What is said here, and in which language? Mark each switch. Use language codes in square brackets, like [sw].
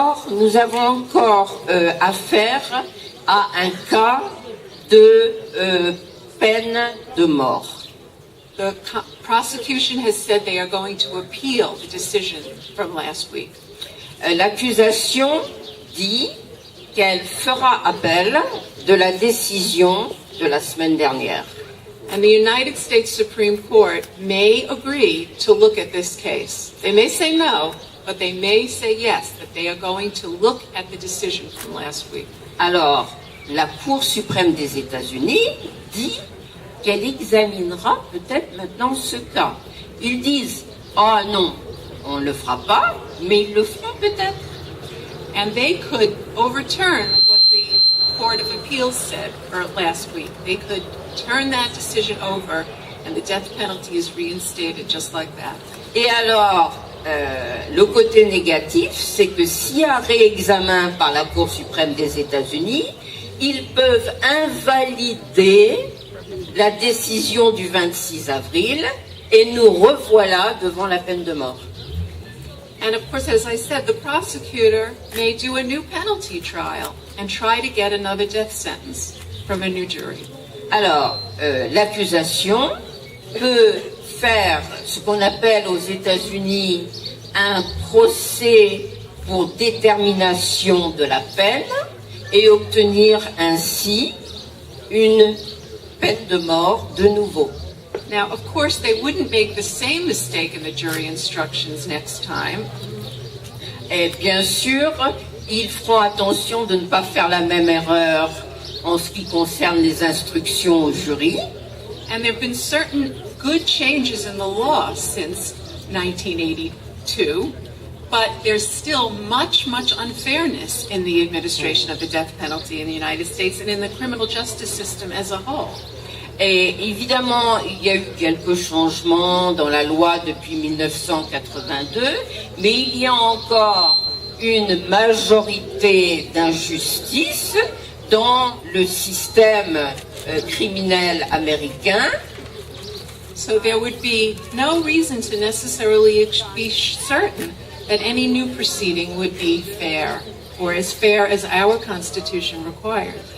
[fr] Nous avons encore affaire à un cas de peine de mort. [en] The prosecution has said they are going to appeal the decision from last week. [fr] L'accusation dit qu'elle fera appel de la décision de la semaine dernière. [en] And the United States Supreme Court may agree to look at this case. They may say no, but they may say yes, that they are going to look at the decision from last week. [fr] Alors, la Cour suprême des États-Unis dit qu'elle examinera peut-être maintenant ce cas. Ils disent « Ah non, on ne le fera pas, mais ils le feront peut-être. » [en] And they could overturn what the Court of Appeals said last week. They could turn that decision over and the death penalty is reinstated just like that. [fr] Et alors, le côté négatif, c'est que s'il y a réexamen par la Cour suprême des États-Unis, ils peuvent invalider la décision du 26 avril et nous revoilà devant la peine de mort. [en] And of course, as I said, the prosecutor may do a new penalty trial and try to get another death sentence from a new jury. [fr] Alors, l'accusation peut faire ce qu'on appelle aux États-Unis un procès pour détermination de la peine et obtenir ainsi une peine de mort de nouveau. [en] Now, of course, they wouldn't make the same mistake in the jury instructions next time. [fr] Et bien sûr, ils feront attention de ne pas faire la même erreur en ce qui concerne les instructions au jury. [en] And there have been certain good changes in the law since 1982, but there's still much unfairness in the administration of the death penalty in the United States and in the criminal justice system as a whole. [fr] Et évidemment, il y a eu quelques changements dans la loi depuis 1982, mais il y a encore une majorité d'injustices dans le système criminel américain. [en] So there would be no reason to necessarily be certain that any new proceeding would be fair, or as fair as our Constitution requires.